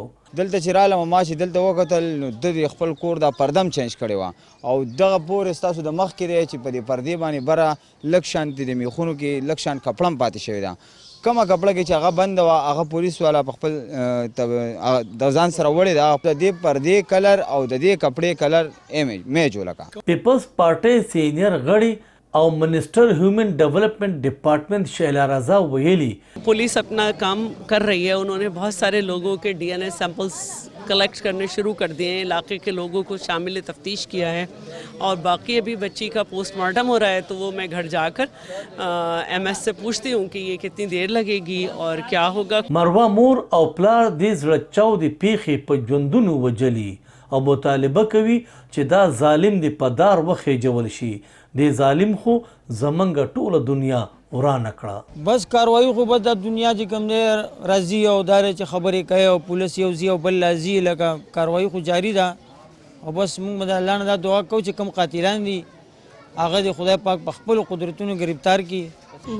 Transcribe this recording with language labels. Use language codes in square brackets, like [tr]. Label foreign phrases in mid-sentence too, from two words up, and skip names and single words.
[ps] دلته چې رالم ما چې دلته وکتل نو د خپل کور دا پردم چینج کړی وه او دغه پورې ستاسو د مخکې دی چې په دې پردې باندې بره لږ شانتې د میخونو کې لږ شان کپړه هم پاتې شوې ده. کومه کپړه کې چې هغه بنده وه هغه پولیس والا په خپل د ځان سره وړې ده د دې پردې کلر او د دې کپړې [en] colour match [ps] ولکه. پیپلز پارټۍ سینئر غړي او منسٹر ہیومن ڈیولپمنٹ ڈپارٹمنٹ شیلا رضا ویلی [ur] پولیس اپنا کام کر رہی ہے. انہوں نے بہت سارے لوگوں کے DNA [en] samples collect [ur] کرنے شروع کر دیے ہیں. علاقے کے لوگوں کو شاملِ تفتیش کیا ہے اور باقی ابھی بچی کا پوسٹ مارٹم ہو رہا ہے تو وہ میں گھر جا کر MS سے پوچھتی ہوں کہ یہ کتنی دیر لگے گی اور کیا ہوگا. [ps] مروه مور او پلار دې زړه چاودې پیښې په ژوندونو وجلي او مطالبه کوي چې دا ظالم دې په دار وخېجول شي. دې ظالم خو زمونږ ټوله دنیا ورانه کړه. بس کاروایی خو بس د دنیا چې کوم دی راځي او دا چې خبرې کوي او پولیس یو ځي او بل راځي لکه کاروایی خو جاري ده او بس موږ به د الله نه دا دعا کوو چې کوم قاتلان دي هغه د خدای پاک په خپلو قدرتونو گرفتار کړي.